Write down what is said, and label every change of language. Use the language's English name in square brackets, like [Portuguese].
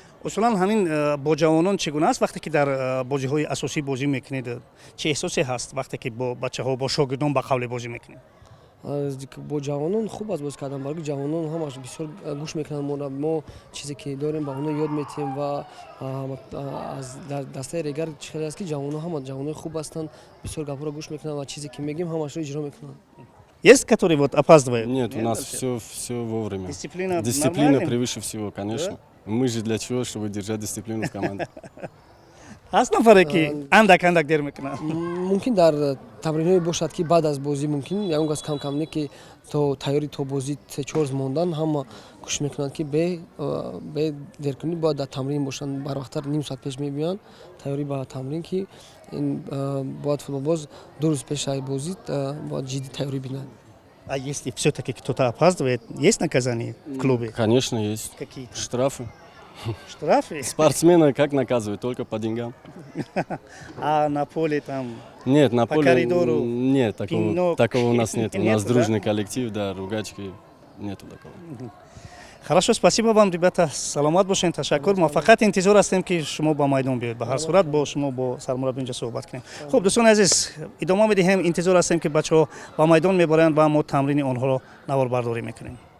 [Tajik] усулан ҳамин бо ҷавонон чӣ гуна аст? Вақте ки дар бозиҳои асосӣ бозӣ мекунед, чӣ эҳсосе ҳаст вақте ки бо бачаҳо, бо шогирдон ба қавле бозӣ мекунед? Бо ҷавонон хуб аст бозӣ кардан, барои ҷавонон ҳамаш бисёр гӯш мекунанд. Мо чизе ки дорем ба онҳо ёд метиҳем ва аз дастаи регар чӣ хеле аст ки ҷавонои хуб ҳастанд, бисёр гапҳоро гӯш мекунанд ва чизе ки мегӯем ҳамашро иҷро мекунанд. [Russian] Есть который вот опаздывает? Нет, у нас все вовремя. Дисциплина превыше всего, конечно. Да? Мы же для чего? Чтобы держать дисциплину в команде. [Tajik] ҳаст нафаре ки андак дер мекунанд? Мумкин дар тамринҳое бошад ки баъд аз бозӣ мумкин ягон газ кам не ки то тайёри то бозӣ 3-4 роз мондан ҳама кӯшиш мекунанд ки бе деркунӣ бояд дар тамрин бошанд. Барвақттар ним соат пеш мебиёнд тайёрӣ ба тамрин ки бояд футболбоз 2 рӯз пеш аз бозӣ бояд ҷиддӣ тайёрӣ бинад. [Russian] А если всё-таки кто-то опаздывает, есть наказание в клубе? Конечно, есть. Какие? Штрафы. Штрафы? Спортсмена как наказывают? Только по деньгам. А на поле там? Нет, на поле коридору? нет, такого у нас нет. У нас дружный да? коллектив, да, ругачки нету такого. Хорошо, спасибо вам, ребята. [Tajik] Саломат бошен, ташаккур. Мо фақат интизор ҳастем ки шумо ба майдон биёед. Ба ҳар сурат бо шумо бо сармураббӣ инҷо суҳбат кунем. Хуб, дӯстони азиз, идома медиҳем. Интизор ҳастем ки бачаҳо ба майдон мебаранд ва мо тамрини онҳоро наворбардорӣ мекунем.